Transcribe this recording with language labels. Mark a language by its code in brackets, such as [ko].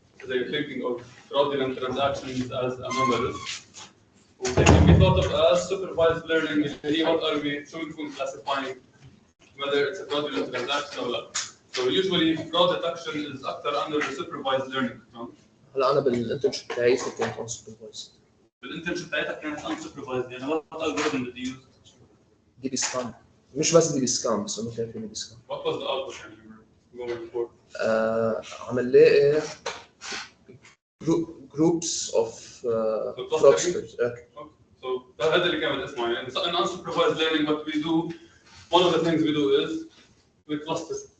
[en] So they're thinking of fraudulent transactions as anomalies. They can be thought of as supervised learning. What are we classifying whether it's a fraudulent transaction or not? So usually fraud detection is actor under the supervised learning. [ar] هلا أنا بالانترنشيب تاعي كنت unsupervised. بالانترنشيب تاعتك كانت unsupervised يعني [en] what algorithm did you use? [ar] دي بي سكان. مش بس دي بي سكان بس إنه كان في دي بي سكان. [en] What was the output [ar] يعني [en] you were going for? [ar] عم نلاقي [en] groups of fraudsters. So [ar] هذا اللي كان اسمه يعني [en] in unsupervised learning what we do, one of the things we do is we cluster.